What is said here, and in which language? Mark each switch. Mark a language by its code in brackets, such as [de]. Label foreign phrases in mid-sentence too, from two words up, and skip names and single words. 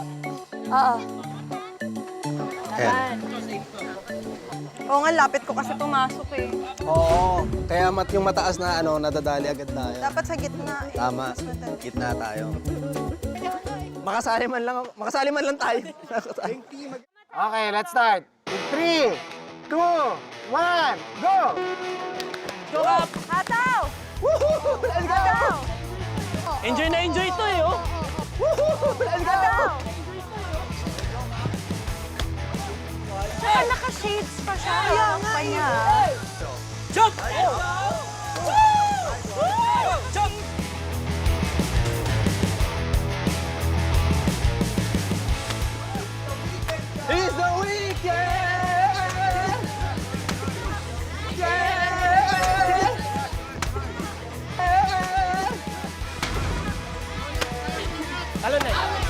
[tl] Oo. Ayan. Oo nga, lapit ko kasi pumasok eh. Oo. Kaya yung mataas na nadadali agad tayo. Dapat sa gitna eh. Tama. Gitna tayo. Makasali man lang tayo. [en] Okay, let's start. In 3, 2, 1, go! [tl] Hataw! [en] Let's go! [tl] Hataw! Enjoy na enjoy to eh, oh. [en] Let's go! [tl] Hataw! Saka naka-shades pa siya. Kaya nga niya. [en] Jump! Jump! It's the weekend! Yeah! [tl] Talon na.